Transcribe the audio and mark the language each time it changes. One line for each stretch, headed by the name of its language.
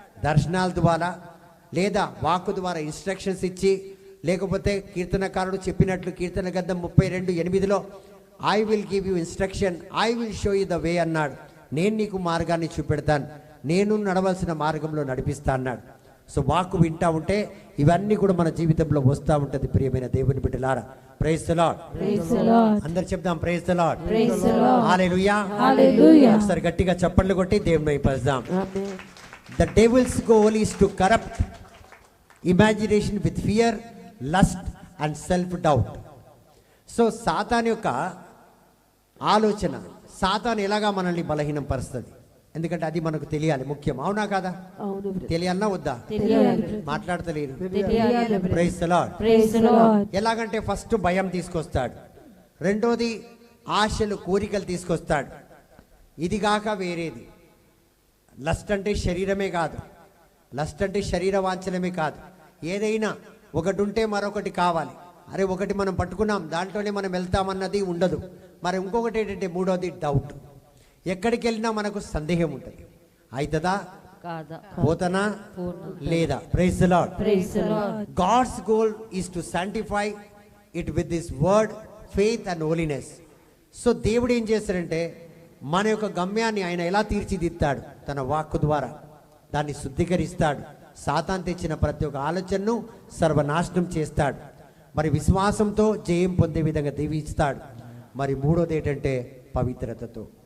Telugu: దర్శనాల ద్వారా, లేదా వాక్కు ద్వారా ఇన్స్ట్రక్షన్స్ ఇచ్చి, లేకపోతే కీర్తనకారుడు చెప్పినట్లు కీర్తన గ్రంథం 32:8
English: I will give you instruction, I will show you the way
Telugu: అన్నాడు. నేను నీకు మార్గాన్ని చూపెడతాను, నేను నడవలసిన మార్గంలో నడిపిస్తా అన్నాడు. సో వాక్కు వింటా ఉంటే ఇవన్నీ కూడా మన జీవితంలో వస్తూ ఉంటుంది. ప్రియమైన దేవుని బిడ్డలారా,
English: Praise the Lord. Praise the Lord.
Telugu: అందరు చెప్దాం
English: Praise the Lord. Praise the Lord.
Telugu: Hallelujah.
English: Hallelujah.
Telugu: ఒకసారి గట్టిగా చప్పట్లు కొట్టి దేవుని మహిమపరుద్దాం. ఆమేన్.
English: The devil's goal is to corrupt imagination with fear, lust and self-doubt.
Telugu: So Satan యొక్క ఆలోచన, సాతాన్ ఎలాగా మనల్ని బలహీనం పరుస్తుంది, ఎందుకంటే అది మనకు తెలియాలి, ముఖ్యం. అవునా కాదా? అవును బ్రదర్. తెలియాలన్నా వద్దా? తెలియాలి. మాట్లాడతలేరు. తెలియాలి.
English: Praise the Lord. Praise the Lord.
Telugu: ఎలాగంటే ఫస్ట్ భయం తీసుకొస్తాడు, రెండోది ఆశలు కోరికలు తీసుకొస్తాడు, ఇది కాక వేరేది. లస్ట్ అంటే శరీరమే కాదు, లస్ట్ అంటే శరీర వాంఛనమే కాదు, ఏదైనా ఒకటి ఉంటే మరొకటి కావాలి. అరే ఒకటి మనం పట్టుకున్నాం దాంట్లోనే మనం వెళ్తామన్నది ఉండదు. మరి ఇంకొకటి ఏంటంటే మూడోది డౌట్. ఎక్కడికి వెళ్ళినా మనకు సందేహం ఉంటుంది, అవుతుందా కాదా? పోతనా పూర్ణ.
English: లేదా? Praise the Lord. Praise the Lord. God's goal is to sanctify it with His word, faith and holiness.
Telugu: So దేవుడు ఏం చేస్తాడంటే మన యొక్క గమ్యాన్ని ఆయన ఎలా తీర్చిదిద్దాడు? తన వాక్కు ద్వారా దాన్ని శుద్ధీకరిస్తాడు. సాతాను తెచ్చిన ప్రతి ఒక్క ఆలోచనను సర్వనాశనం చేస్తాడు. మరి విశ్వాసంతో జయం పొందే విధంగా దీవిస్తాడు. మరి మూడోది ఏంటంటే పవిత్రతతో.